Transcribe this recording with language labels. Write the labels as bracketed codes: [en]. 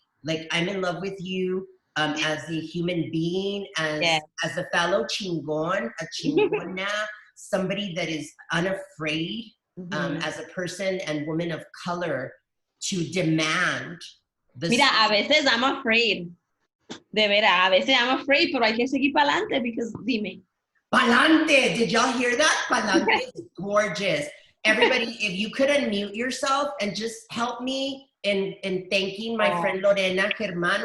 [en] Like, I'm in love with you as a human being, as a fellow chingon, a chingona, somebody that is unafraid as a person and woman of color to demand the... [es] Mira, a veces [en] I'm afraid. [es] De veras, a veces [en] I'm afraid, [es] pero hay que seguir para adelante [en] because, [es] dime. [en] Palante, did y'all hear that? Palante is gorgeous. Everybody, if you could unmute yourself and just help me in thanking my friend Lorena Germán.